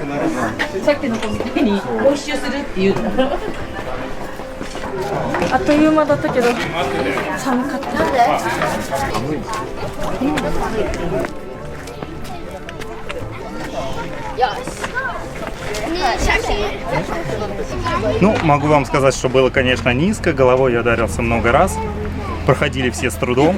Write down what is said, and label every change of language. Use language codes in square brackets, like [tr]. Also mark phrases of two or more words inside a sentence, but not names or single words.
[ja] А то いう間だったけど寒かった。 [ru] Ну, могу вам сказать, что было, конечно, низко. Головой я ударился много раз. Проходили все с трудом.